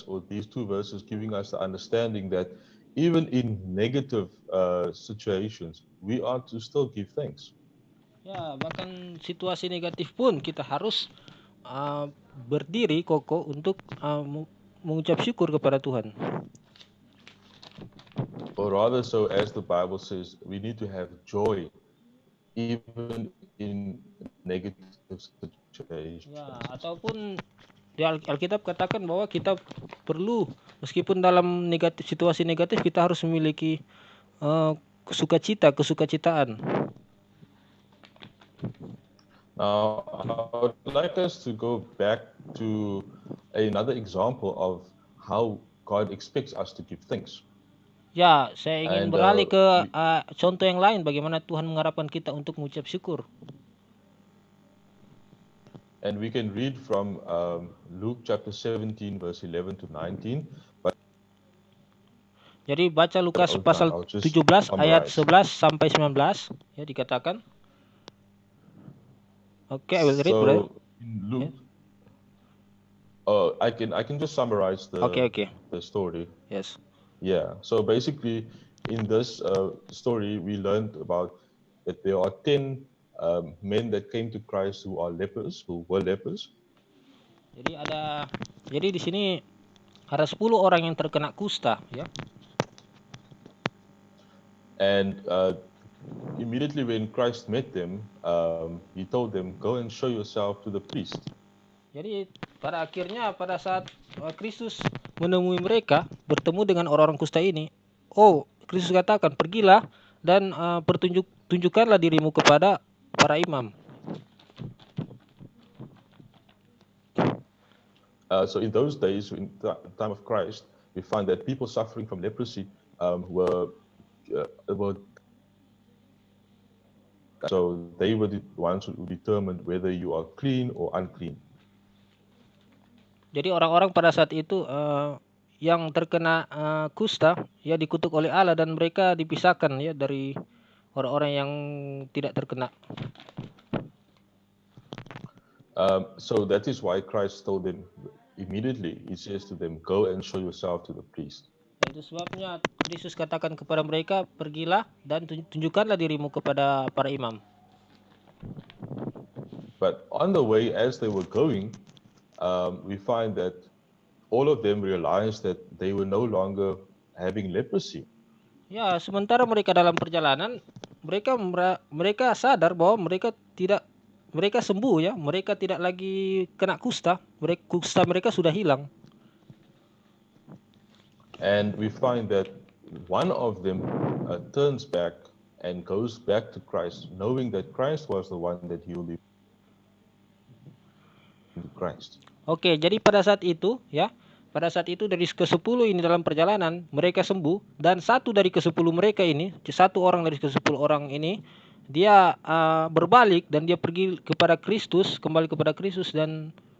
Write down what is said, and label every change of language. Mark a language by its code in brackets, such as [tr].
[en] These two verses giving us the understanding that even in negative situations, we are to still give thanks. [id] Ya, bahkan situasi negatif pun kita harus berdiri kokoh untuk mengucap syukur kepada Tuhan. [en] Or rather so, as the Bible says, we need to have joy even in negative situations. [id] Ya, ataupun di Alkitab katakan bahwa kita perlu, meskipun dalam situasi negatif, kita harus memiliki kesukacitaan. [en] Now, I would like us to go back to another example of how God expects us to give thanks. [id] Ya, saya ingin beralih ke contoh yang lain, bagaimana Tuhan mengharapkan kita untuk mengucap syukur. [en] And we can read from Luke chapter 17 verse 11 to 19. [id] Jadi baca Lukas pasal 17 ayat 11 sampai 19 ya, dikatakan. [en] Okay, I will read. So in Luke, I can just summarize the story. Yes. Yeah. So basically, in this story, we learned about that there are 10 men that came to Christ who were lepers. [id] Jadi di sini ada 10 orang yang terkena kusta, ya. [en] And immediately when Christ met them, he told them, "Go and show yourself to the priest." [id] Jadi pada akhirnya, pada saat Kristus menemui mereka, bertemu dengan orang-orang kusta ini, Kristus katakan, "Pergilah dan tunjukkanlah dirimu kepada para imam." [en] So in those days, in the time of Christ, we find that people suffering from leprosy were so they were the ones who determined whether you are clean or unclean. [id] Jadi orang-orang pada saat itu yang terkena kusta ya dikutuk oleh Allah, dan mereka dipisahkan ya dari orang-orang yang tidak terkena. [en] So that is why Christ told them immediately. He says to them, "Go and show yourself to the priest." [id] Itu sebabnya Kristus katakan kepada mereka, "Pergilah dan tunjukkanlah dirimu kepada para imam." [en] But on the way, as they were going, we find that all of them realized that they were no longer having leprosy. [id] Ya, sementara mereka dalam perjalanan, mereka sadar bahwa mereka sembuh ya, mereka tidak lagi kena kusta, kusta mereka sudah hilang. [en] And we find that one of them turns back and goes back to Christ, knowing that Christ was the one that healed him. Christ. [id] Oke, jadi pada saat itu dari ke-10 ini dalam perjalanan mereka sembuh, dan satu dari ke-10 mereka ini, satu orang dari ke-10 orang ini, dia berbalik dan dia pergi kepada Kristus, kembali kepada Kristus, dan